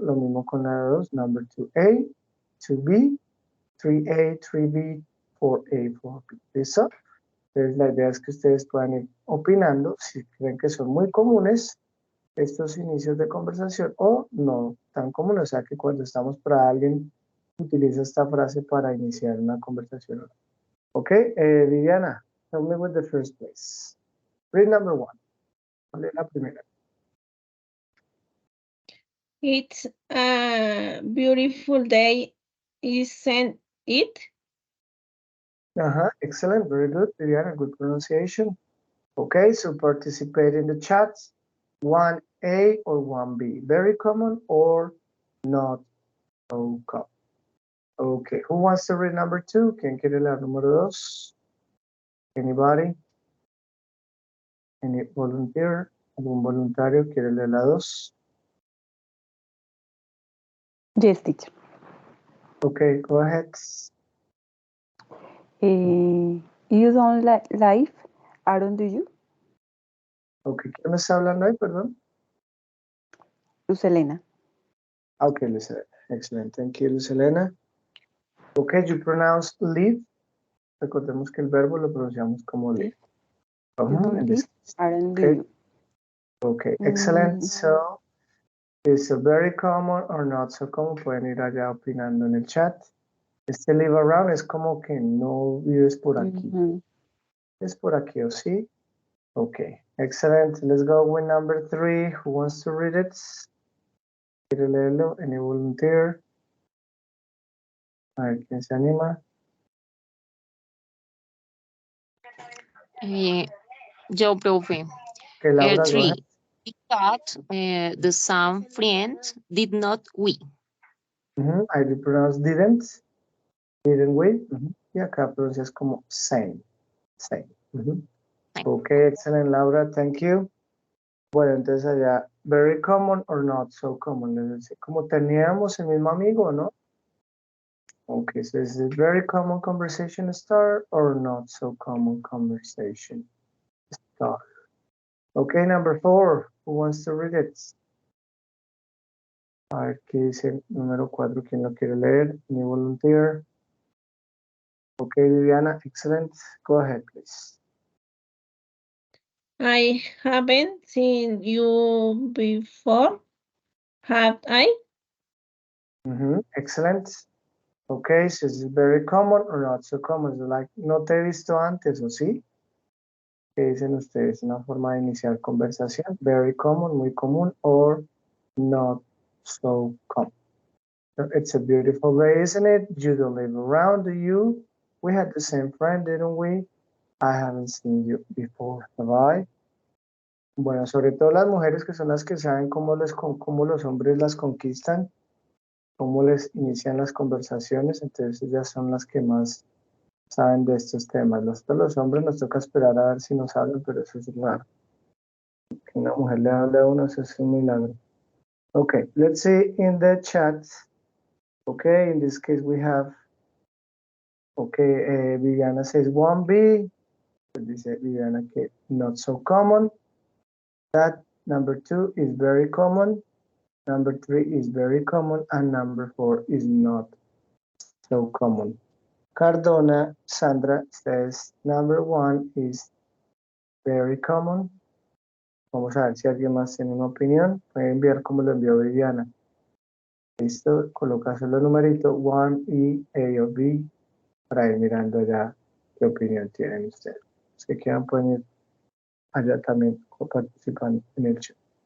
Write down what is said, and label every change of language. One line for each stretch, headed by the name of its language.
Spanish: Lo mismo con la 2,
English: number 2A, 2B, 3A, 3B, 4A, 4B.
Spanish: ¿Listo? Entonces la idea es que ustedes puedan ir opinando si creen que son muy comunes estos inicios de conversación o no tan comunes. O sea que cuando estamos para alguien utiliza esta frase para iniciar una conversación.
English: Ok, Viviana, tell me with the first place. Read number 1.
Spanish: ¿Cuál es la primera?
English: It's a beautiful day, isn't it? Excellent, very good, Viviana, good pronunciation. Okay, so participate in the chat. 1A or 1B, very common or not so common. Okay, who wants to read number 2?
Spanish: ¿Quién quiere la número 2?
English: Anybody? Any volunteer?
Spanish: ¿Algún voluntario quiere leer la 2?
English: Yes, teacher. Okay, go ahead. You don't live, Aaron, do you?
Spanish: Okay, ¿quién me está hablando ahí, perdón? Luz Elena.
English: Okay, Luz Elena. Excellent, thank you, Luz Elena. Okay, you pronounce live.
Spanish: Recordemos que el verbo lo pronunciamos como live.
English: You don't live, Aaron, do Okay. you? Okay, excellent. So, is it very common or not so common?
Spanish: Pueden ir allá opinando en el chat. Este
English: live around
Spanish: es como que no vives por aquí. ¿Es por aquí o sí?
English: Okay, excellent. Let's go with number 3. Who wants to read it?
Spanish: ¿Quiere leerlo?
English: Any volunteer?
Spanish: A ver, ¿quién se anima? Yo, profe.
English: Okay, Laura, go 3. ahead. Because the some friends did not we. I do pronounce didn't. Didn't we?
Spanish: Y acá pronuncias como
English: same. Same. Okay, excellent, Laura. Thank you.
Spanish: Bueno, entonces allá,
English: very common or not so common.
Spanish: Es decir, como teníamos el mismo amigo, ¿no?
English: Okay, so is it very common conversation start or not so common conversation start? Okay, number 4. Who wants to read it?
Spanish: A ver, ¿qué dice el número 4? ¿Quién lo quiere leer?
English: Any volunteer? Okay, Viviana, excellent. Go ahead, please. I haven't seen you before, have I? Excellent. Okay, so is it very common or not so common? Is it like,
Spanish: no te he visto antes, ¿o sí? ¿Qué dicen ustedes? Una forma de iniciar conversación.
English: Very common,
Spanish: muy común,
English: or not so common. It's a beautiful day, isn't it? You don't live around, do you? We had the same friend, didn't we? I haven't seen you before, have I?
Spanish: Bueno, sobre todo las mujeres que son las que saben cómo los hombres las conquistan, cómo les inician las conversaciones, entonces ellas son las que más saben de estos temas. Los hombres nos toca esperar a ver si nos hablan, pero eso es raro. Que una mujer le hable a uno, eso es un milagro.
English: Okay, let's see in the chat. Okay, in this case we have, okay, Viviana says 1B.
Spanish: Pues dice Viviana que
English: not so common. That number 2 is very common. Number 3 is very common. And number 4 is not so common. Cardona Sandra says number 1 is very common.
Spanish: Vamos a ver si alguien más tiene una opinión. Voy a enviar como lo envió Viviana. Listo, colocas el numerito 1 y A o B para ir mirando ya qué opinión tienen ustedes. Los que quieran pueden ir allá también participando en el chat.